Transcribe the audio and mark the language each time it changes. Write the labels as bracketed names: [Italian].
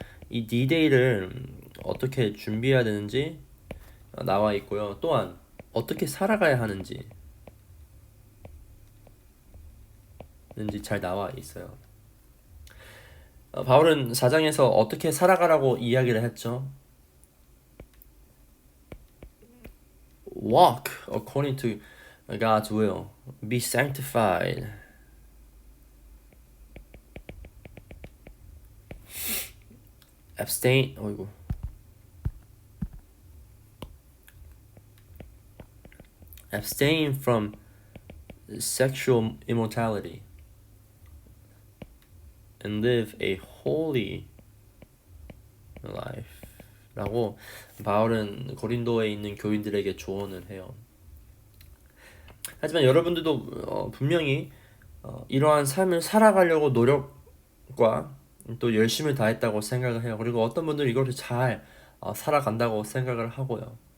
[Korean] 이 D-Day를 어떻게 준비해야 되는지 나와 있고요. 또한 어떻게 살아가야 하는지 잘 나와 있어요. 바울은 4장에서 어떻게 살아가라고 이야기를 했죠? [English] Walk according to God's will. Be sanctified. Abstain. Abstain from sexual immorality and live a holy life. [Korean] 라고 바울은 고린도에 있는 교인들에게 조언을 해요. 하지만 여러분들도 분명히 이러한 삶을 살아가려고 노력과 또 열심을 다했다고 생각을 해요. 그리고 어떤 분들은 이것을 잘 살아간다고 생각을 하고요.